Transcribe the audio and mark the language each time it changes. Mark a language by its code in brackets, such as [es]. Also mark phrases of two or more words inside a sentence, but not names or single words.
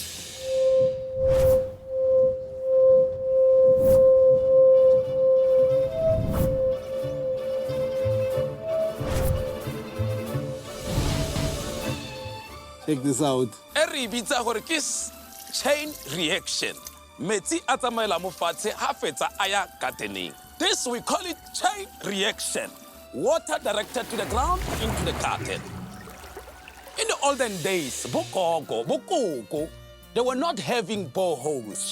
[en] Check this out. Chain reaction. [tn] Metsi atamaela mo fatshe ha fetsa aya gardening. [en] This we call it chain reaction. Water directed to the ground into the garden. In the olden days, bokoko, they were not having boreholes.